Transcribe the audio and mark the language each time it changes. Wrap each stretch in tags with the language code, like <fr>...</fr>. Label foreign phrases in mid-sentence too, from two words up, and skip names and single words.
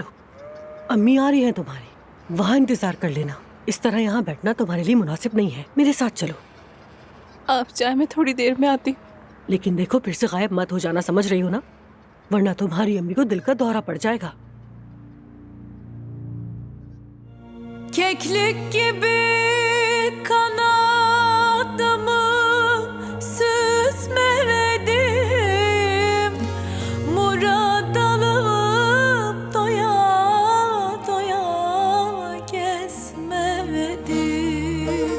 <hi>अम्मी आ रही हैं तुम्हारी, वहाँ इंतजार कर लेना। इस तरह यहाँ बैठना तुम्हारे लिए मुनासिब नहीं है। मेरे साथ चलो। आप चाहे मैं थोड़ी देर में आती। लेकिन देखो, फिर से गायब मत हो जाना, समझ रही हो ना? वरना तुम्हारी अम्मी को दिल का दौरा पड़ जाएगा।</hi> <tr>Keklik gibi kanadımı süsmeledim, murad alıp doya doya kesmedim.</tr>